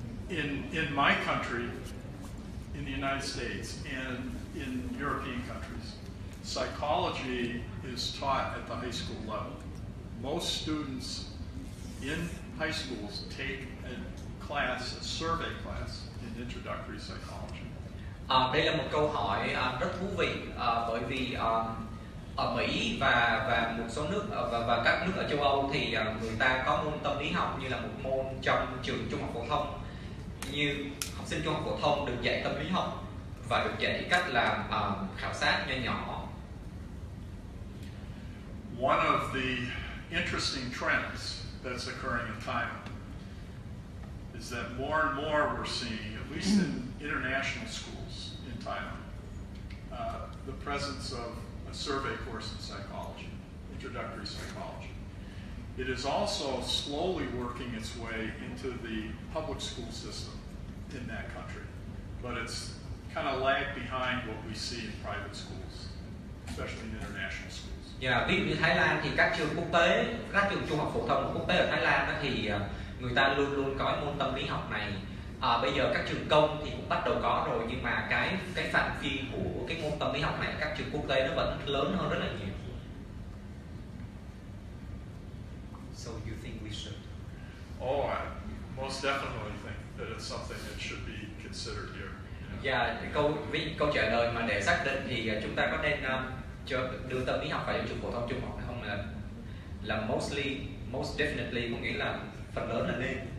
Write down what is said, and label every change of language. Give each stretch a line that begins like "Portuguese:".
English: In my country, in the United States, and in European countries, psychology is taught at the high school level. Most students in high schools take a class, a survey class, in introductory psychology.
Vietnamese: Đây là một câu hỏi rất thú vị bởi vì ở Mỹ và một số nước và các nước ở châu Âu thì người ta có môn tâm lý học như là một môn trong trường trung học phổ thông. Như học sinh trung học phổ thông được dạy tâm lý học và được dạy cách làm khảo sát nho nhỏ.
English: One of the interesting trends that's occurring in Thailand is that more and more we're seeing, at least in international schools in Thailand, the presence of a survey course in psychology, introductory psychology. It is also slowly working its way into the public school system in that country, but it's kind of lagged behind what we see in private schools, especially in international schools.
Vietnamese: Ví dụ như Thái Lan thì các trường quốc tế, các trường trung học phổ thông quốc tế ở Thái Lan thì người ta luôn luôn có môn tâm lý học này Bây giờ các trường công thì cũng bắt đầu có rồi, nhưng mà cái phạm vi của cái môn tâm lý học này các trường quốc tế nó vẫn lớn hơn rất là nhiều.
English: So you think we should? Oh, I most definitely think that it's something that should be considered here.
Vietnamese: Dạ, câu trả lời mà để xác định thì chúng ta có nên đưa tâm lý học vào trường phổ thông trung học hay không, là
English: most definitely,
Vietnamese: có nghĩa là phần lớn là nên.